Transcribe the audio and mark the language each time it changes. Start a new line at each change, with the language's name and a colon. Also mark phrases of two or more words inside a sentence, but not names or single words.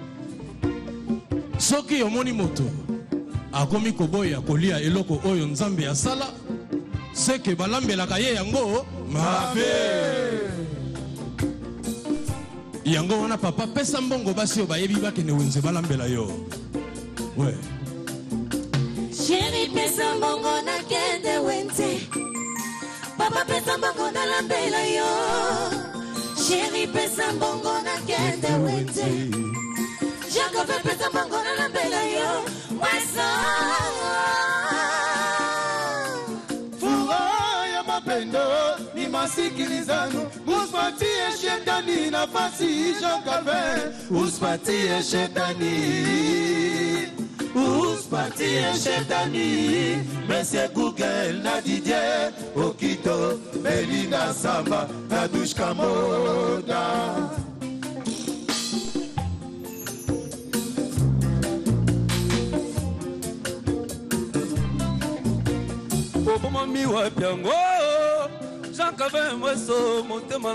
Lingala: soki omoni moto akomi koboya kolia eloko oyo nzambe asala seke balambelaka ye yango mabe yango wana papa pesa mbongo basi yo bayebi bakende wenze balambela yo ouais Chéri pesa mbongo na kende wenze papa pesa mbongo na lambela yo Chéri pesa mbongo na kende wenze Jacob pesa mbongo na lambela yo Mwesa
Swahili: furaha mapendo ni masikilizano usipatie shetani nafasi Jean Calvin usipatie shetani Monsieur Google na Didier Okito Belinda Samba na Dushka Moda
Lingala: Mami wapiango Jean Calvin Mweso motema